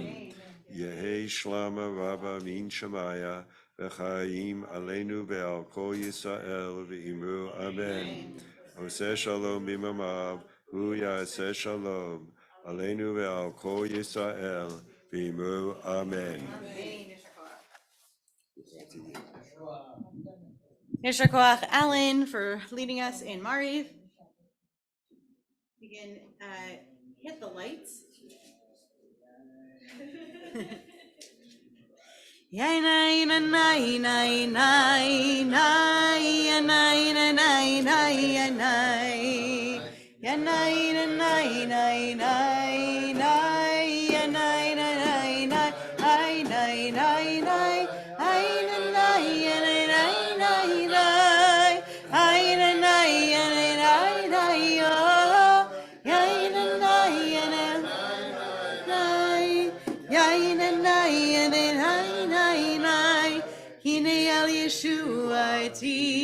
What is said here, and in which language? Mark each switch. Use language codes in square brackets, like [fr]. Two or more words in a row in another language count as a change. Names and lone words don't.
[arc] יהי שלמה רבה מן שמיה וחיים עלינו ועל כל ישראל ואמרו אמן. [he] עושה שלום במרומיו, הוא יעשה שלום עלינו ועל כל ישראל, ואמרו אמן. יישר כוח, [en] Alan, for leading us in Mariv. You can hit the lights. Yay, nay, nay, nay, nay, nay, nay, nay, nay, nay, nay, nay. Ya nay, nay, nay, nay, nay, nay, ya nay, nay, nay, nay, ay, nay, nay, nay, ay, nay, nay, ya nay, nay, nay, nay, ay, nay, nay, ya nay, nay, nay, oh, ya nay, nay, ya nay, nay, ya nay, nay, ya nay, nay, nay, nay, [he] הנה אל ישועתי,